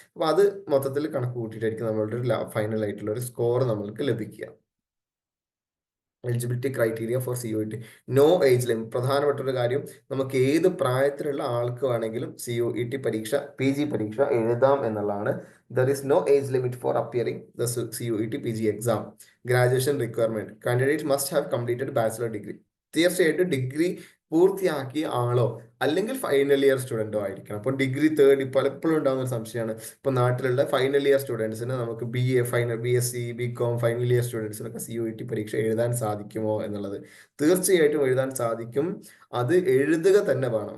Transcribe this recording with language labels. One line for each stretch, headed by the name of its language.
Malayalam: അപ്പൊ അത് മൊത്തത്തിൽ കണക്ക് കൂട്ടിയിട്ടായിരിക്കും നമ്മളുടെ ഒരു ഫൈനൽ ആയിട്ടുള്ള ഒരു സ്കോർ നമ്മൾക്ക് ലഭിക്കുക.
English: Eligibility criteria for CUET, no age limit.
Malayalam: പ്രധാനപ്പെട്ട ഒരു കാര്യം, നമുക്ക് ഏത് പ്രായത്തിലുള്ള ആൾക്ക് വേണമെങ്കിലും CUET പരീക്ഷ, PG പരീക്ഷ എഴുതാം എന്നുള്ളതാണ്.
English: There is no age limit for appearing the CUET PG exam. Graduation requirement, candidate must have completed bachelor degree.
Malayalam: തീർച്ചയായിട്ടും ഡിഗ്രി പൂർത്തിയാക്കിയ ആളോ അല്ലെങ്കിൽ ഫൈനൽ ഇയർ സ്റ്റുഡൻറ്റോ ആയിരിക്കണം. അപ്പോൾ ഡിഗ്രി തേർഡ് പലപ്പോഴും ഉണ്ടാകുന്ന ഒരു സംശയമാണ്. ഇപ്പോൾ നാട്ടിലുള്ള ഫൈനൽ ഇയർ സ്റ്റുഡൻസിന് നമുക്ക് BSc, BCom final year സ്റ്റുഡൻസിനൊക്കെ CUET പരീക്ഷ എഴുതാൻ സാധിക്കുമോ എന്നുള്ളത്. തീർച്ചയായിട്ടും എഴുതാൻ സാധിക്കും. അത് എഴുതുക തന്നെ വേണം.